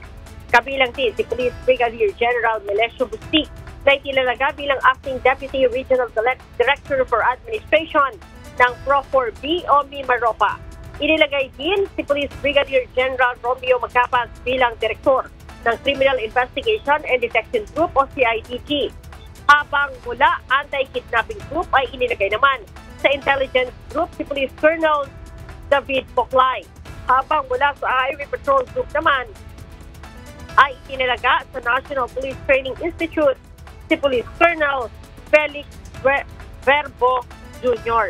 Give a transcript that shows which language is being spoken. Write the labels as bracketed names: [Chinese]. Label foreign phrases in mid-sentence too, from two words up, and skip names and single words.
[Filipino] Kabilang din si Police Brigadier General Melesio Bustik na itinalaga bilang Acting Deputy Regional Director for Administration ng Pro-4B Omi Maropa. Inilagay din si Police Brigadier General Romeo Macapas bilang Direktor ng Criminal Investigation and Detection Group o CIDG. Habang mula Anti-Kidnapping Group ay inilagay naman sa Intelligence Group si Police Colonel David Poclay. Habang mula sa Highway Patrol Group naman ay itinalaga sa National Police Training Institute si Police Colonel Felix Verbo Jr.